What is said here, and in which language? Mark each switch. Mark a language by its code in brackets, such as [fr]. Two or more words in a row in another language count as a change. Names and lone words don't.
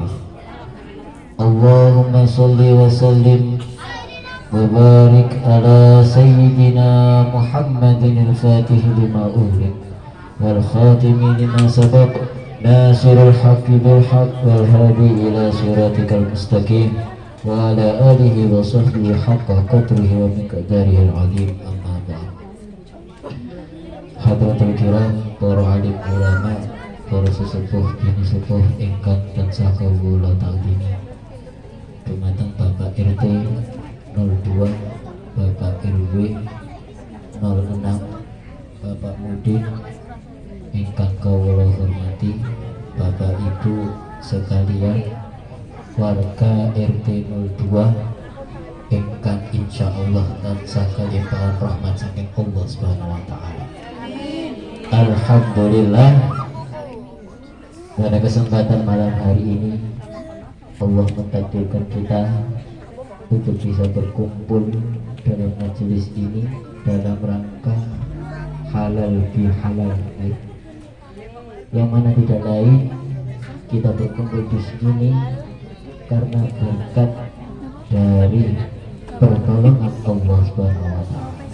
[ar] اللهم صل وسلم وبارك على سيدنا محمد الفاتح لما أغلق والخاتم لما سبق ناصر الحق بالحق والهادي إلى صراطك المستقيم وعلى آله وصحبه حق قدره ومقداره العظيم. أما بعد. حضرات الكرام, [jv] para alim ulama, para sesepuh bini sepuh ingkang tansah kawula ta'zimi. Dumateng Bapak RT 02, Bapak RW 06, Bapak Mudin ingkang kawula hormati, Bapak Ibu sekalian, warga RT 02 ingkang insyaallah tansah kalimpahan rahmat saking Allah [ar] سبحانه وتعالى. [jv] Alhamdulillah, [id] pada kesempatan malam hari ini Allah mentakdirkan kita untuk bisa berkumpul dalam majelis ini dalam rangka halal bihalal, yang mana tidak lain kita berkumpul di sini karena berkat dari pertolongan Allah [ar] سبحانه وتعالى.